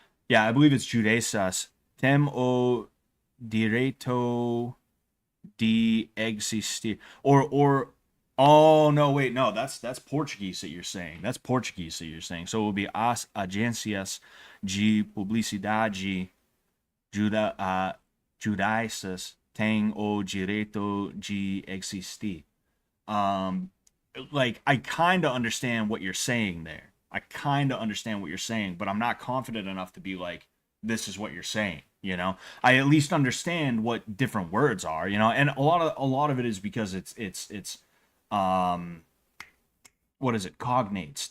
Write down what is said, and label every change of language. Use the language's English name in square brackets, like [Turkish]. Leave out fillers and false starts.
[English] Yeah, I believe it's judaicas. [Portuguese] Tem o direito de existir, [English] or oh no, wait, no, that's Portuguese that you're saying. That's Portuguese that you're saying. So it would be [Portuguese] as agências de publicidade judaicas têm o direito de existir. [English] Um, like I kind of understand what you're saying there. I kind of understand what you're saying, but I'm not confident enough to be like, this is what you're saying. You know, I at least understand what different words are. You know, and a lot of it is because it's um what is it, cognates.